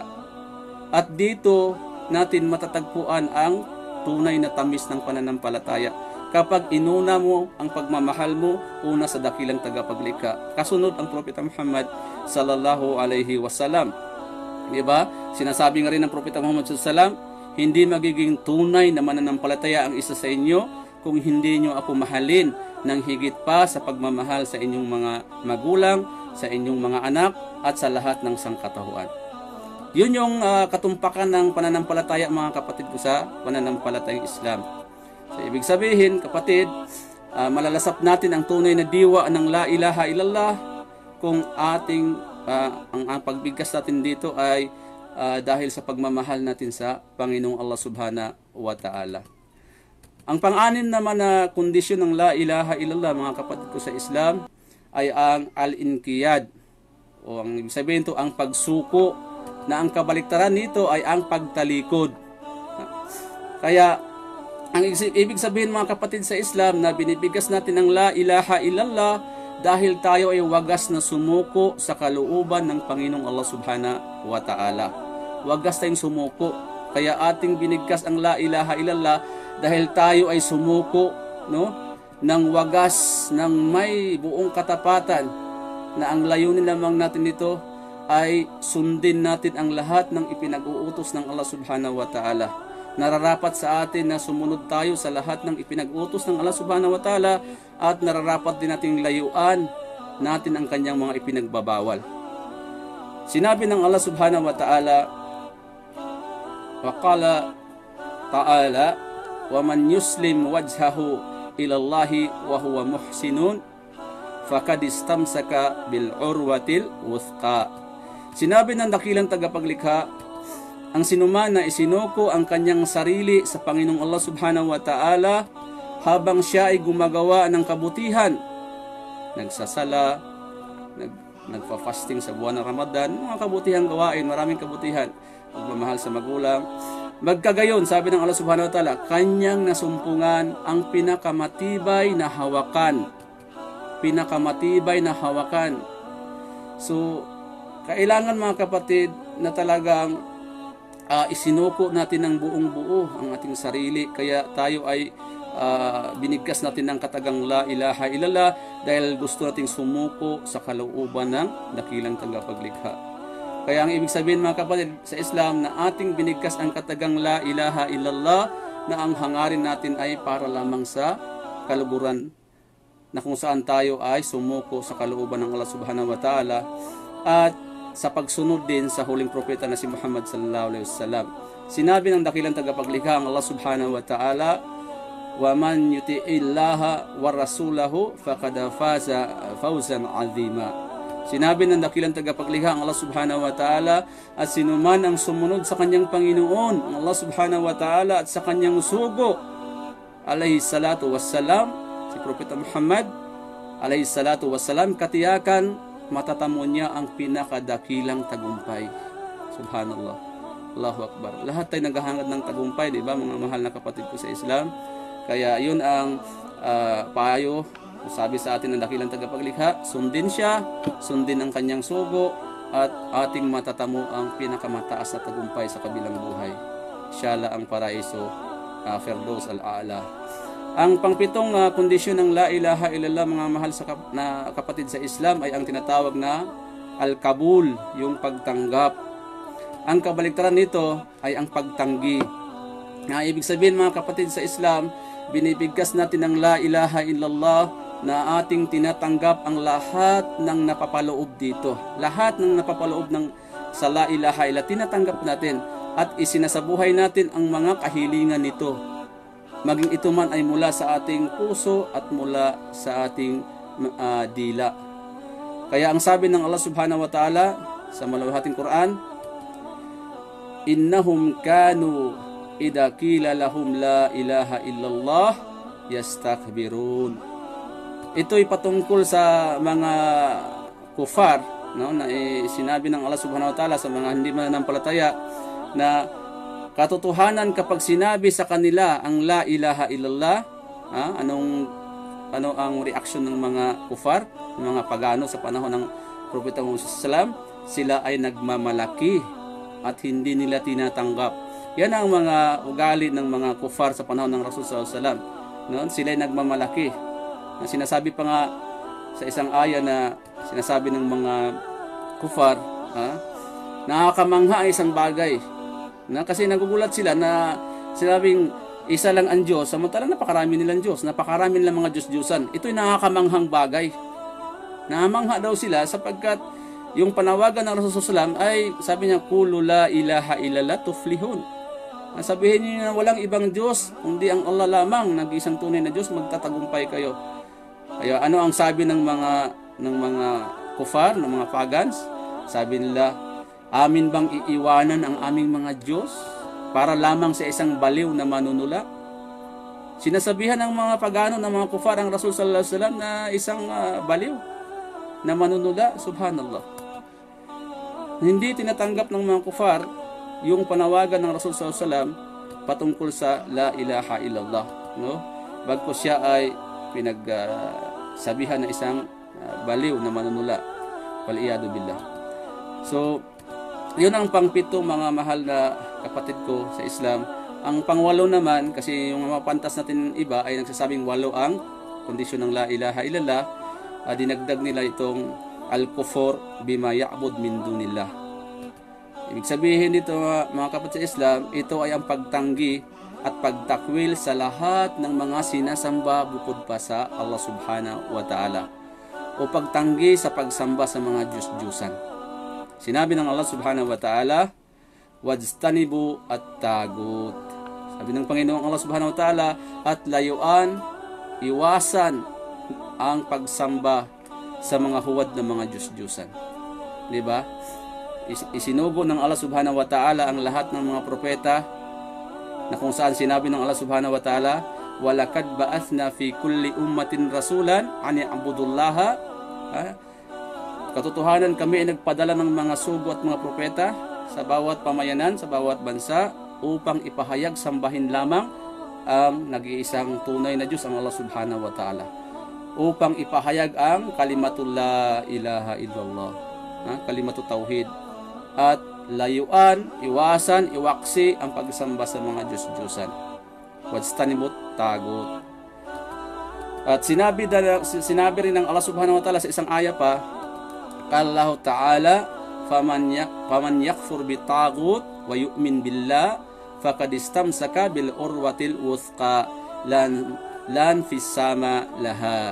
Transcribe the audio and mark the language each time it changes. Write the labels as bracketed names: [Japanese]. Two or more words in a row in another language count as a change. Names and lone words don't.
[Filipino] At dito natin matatagpuan ang tunay na tamis ng pananampalataya kapag inuna mo ang pagmamahal mo una sa dakilang tagapaglikha, kasunod ang propeta Muhammad [Arabic] صلى الله عليه وسلم. [Filipino] Diba? Sinasabi nga rin ng propeta Muhammad [Arabic] صلى الله عليه وسلم, [Filipino] hindi magiging tunay na mananampalataya ang isa sa inyo kung hindi nyo ako mahalin ng higit pa sa pagmamahal sa inyong mga magulang, sa inyong mga anak, at sa lahat ng sangkatauhan. Yun yung katumpakan ng pananampalataya mga kapatid ko sa pananampalatayang Islam. So, ibig sabihin kapatid, malalasap natin ang tunay na diwa ng [Arabic] لا إله إلا الله [Filipino] kung ating ang pagbigkas natin dito ay dahil sa pagmamahal natin sa Panginoong Allah [Arabic] سبحانه وتعالى. [Filipino] Ang pang-anim naman na kondisyon ng [Arabic] لا إله إلا الله [Filipino] mga kapatid ko sa Islam ay ang al-inqiyad, o ang ibig sabihin ito ang pagsuko, na ang kabaliktaran nito ay ang pagtalikod. Kaya ang ibig sabihin mga kapatid sa Islam na binibigkas natin ng [Arabic] لا إله إلا الله [Filipino] dahil tayo ay wagas na sumuko sa kalooban ng Panginoong Allah [Arabic] سبحانه وتعالى. [Filipino] Wagas tayong sumuko. Kaya ating binigkas ang [Arabic] لا إله إلا الله [Filipino] dahil tayo ay sumuko, no, ng wagas, ng may buong katapatan, na ang layunin lamang natin nito ay sundin natin ang lahat ng ipinag-uutos ng Allah [Arabic] سبحانه وتعالى. [Filipino] Nararapat sa atin na sumunod tayo sa lahat ng ipinag-uutos ng Allah [Arabic] سبحانه وتعالى, [Filipino] at nararapat din nating layuan natin ang kanyang mga ipinagbabawal. Sinabi ng [Arabic] Allah سبحانه وتعالى، وقال تعالى، ومن يسلم وجهه إلى الله وهو محسن فقد استمسك بالعروة الوثقى. [Filipino] Sinabi ng dakilang tagapaglikha, ang sinuman na isinuko ang kanyang sarili sa Panginoong Allah [Arabic] سبحانه وتعالى [Filipino] habang siya ay gumagawa ng kabutihan, nagsasala, nagfa-fasting sa buwan ng Ramadan, mga kabutihang gawain, maraming kabutihan, pagmamahal sa magulang, Magkagayon, sabi ng Allah [Arabic] سبحانه وتعالى, [Filipino] kanyang nasumpungan ang pinakamatibay na hawakan. Pinakamatibay na hawakan. So, kailangan mga kapatid na talagang isinuko natin ng buong buo ang ating sarili. Kaya tayo ay binigkas natin ng katagang [Arabic] لا إله إلا الله [Filipino] dahil gusto nating sumuko sa kalooban ng dakilang tagapaglikha. Kaya ang ibig sabihin mga kapatid sa Islam na ating binigkas ang katagang [Arabic] لا إله إلا الله [Filipino] na ang hangarin natin ay para lamang sa kaluguran na kung saan tayo ay sumuko sa kalooban ng Allah [Arabic] سبحانه وتعالى [Filipino] at sa pagsunod din sa huling propeta na si Muhammad [Arabic] صلى الله عليه وسلم. [Filipino] Sinabi ng dakilang tagapaglikha ang [Arabic] Allah سبحانه وتعالى، ومن يطع الله ورسوله فقد فاز فوزا عظيما. [Filipino] Sinabi ng dakilang tagapaglikha ang Allah [Arabic] سبحانه وتعالى, [Filipino] at sinuman ang sumunod sa kanyang Panginoon, ang Allah [Arabic] سبحانه وتعالى, [Filipino] at sa kanyang sugo, [Arabic] عليه الصلاة والسلام, [Filipino] si Propeta Muhammad, [Arabic] عليه الصلاة والسلام, [Filipino] katiyakan, matatamo niya ang pinakadakilang tagumpay. [Arabic] سبحان الله. الله أكبر. [Filipino] Lahat tayo naghahangad ng tagumpay, di ba mga mahal na kapatid ko sa Islam? Kaya yun ang payo. Sabi sa atin ng dakilang tagapaglikha, sundin siya, sundin ang kanyang sugo, at ating matatamo ang pinakamataas na tagumpay sa kabilang buhay. Siya ang paraiso, Firdaus al-A'la. Ang pangpitong kondisyon ng [Arabic] لا إله إلا الله [Filipino] mga mahal na kapatid sa Islam ay ang tinatawag na al-kabul, yung pagtanggap. Ang kabaliktaran nito ay ang pagtanggi. Ibig sabihin mga kapatid sa Islam, binibigkas natin ng [Arabic] لا إله إلا الله [Filipino] na ating tinatanggap ang lahat ng napapaloob dito. Lahat ng napapaloob sa [Arabic] لا إله إلا الله, [Filipino] tinatanggap natin at isinasabuhay natin ang mga kahilingan nito. Maging ito man ay mula sa ating puso at mula sa ating dila. Kaya ang sabi ng [Arabic] Allah سبحانه وتعالى [Filipino] sa maluhating [Arabic] Quran, إنهم كانوا إذا قيل لهم لا إله إلا الله يستكبرون. [Filipino] Ito'y patungkol sa mga kufar, no, na sinabi ng Allah [Arabic] سبحانه وتعالى [Filipino] sa mga hindi mananampalataya na katotohanan kapag sinabi sa kanila ang [Arabic] لا إله إلا الله, [Filipino] ano ang reaksyon ng mga kufar, ng mga pagano sa panahon ng Propeta Muhammad sallallahu, sila ay nagmamalaki at hindi nila tinatanggap. Yan ang mga ugali ng mga kufar sa panahon ng Rasul [Arabic] صلى الله عليه وسلم. [Filipino] Noon sila ay nagmamalaki. Sinasabi pa nga sa isang aya na sinasabi ng mga kufar, nakakamangha ang isang bagay. Kasi nagugulat sila na sinabing isa lang ang Diyos, samantalang napakarami nilang Diyos, napakarami nilang mga Diyos-Diyusan. Ito'y nakakamanghang bagay. Namangha daw sila sapagkat yung panawagan ng Rasulullah SAW ay sabi niya, [Arabic] قولوا لا إله إلا الله تفلحوا. [Filipino] Sabihin niyo na walang ibang Diyos, kundi ang Allah lamang, nag-isang tunay na Diyos, magtatagumpay kayo. Kaya ano ang sabi ng mga kufar, ng mga pagans? Sabi nila, amin bang iiwanan ang aming mga Diyos para lamang sa isang baliw na manunula? Sinasabihan ng mga pagano, ng mga kufar ang Rasul [Arabic] صلى الله عليه وسلم [Filipino] na isang baliw na manunula. Subhanallah. Hindi tinatanggap ng mga kufar yung panawagan ng Rasul [Arabic] صلى الله عليه وسلم [Filipino] patungkol sa [Arabic] لا إله إلا الله, [Filipino] no? Bagkus siya ay pinagsabihan na isang baliw na manunula. [Arabic] والعياذ بالله. [Filipino] So, yun ang pangpito mga mahal na kapatid ko sa Islam. Ang pangwalo naman, kasi yung mga pantas natin iba ay nagsasabing walo ang kondisyon ng [Arabic] لا إله إلا الله, [Filipino] dinagdag nila itong [Arabic] الكفر بما يعبد من دون الله. [Filipino] Ibig sabihin dito mga kapatid sa Islam, ito ay ang pagtanggi at pagtakwil sa lahat ng mga sinasamba bukod pa sa Allah [Arabic] سبحانه وتعالى, [Filipino] o pagtanggi sa pagsamba sa mga Diyos-Diyusan. Sinabi ng [Arabic] Allah سبحانه وتعالى، واجتنبوا الطاغوت. [Filipino] Sabi ng Panginoong Allah [Arabic] سبحانه وتعالى, [Filipino] at layuan, iwasan ang pagsamba sa mga huwad ng mga Diyos-Diyusan. Diba? Isinugo ng Allah [Arabic] سبحانه وتعالى [Filipino] ang lahat ng mga propeta, na kung saan sinabi ng Allah [Arabic] سبحانه وتعالى, ولقد بعثنا في كل أمة رسولا أن اعبدوا الله. [Filipino] Katotohanan kami ay nagpadala ng mga sugo at mga propeta sa bawat pamayanan, sa bawat bansa, upang ipahayag sambahin lamang ang nag-iisang tunay na Diyos, ang Allah [Arabic] سبحانه وتعالى, [Filipino] upang ipahayag ang [Arabic] كلمة لا إله إلا الله, كلمة التوحيد, [Filipino] at layuan, iwasan, iwaksi ang pagsamba sa mga Diyos-Diyosan. [Arabic] واجتنبوا الطاغوت. [Filipino] At sinabi rin ng Allah [Arabic] سبحانه وتعالى [Filipino] sa isang aya pa, [Arabic] الله تعالى، فمن يكفر بالطاغوت ويؤمن بالله فقد استمسك بالعروة الوثقى لا انفصام لها.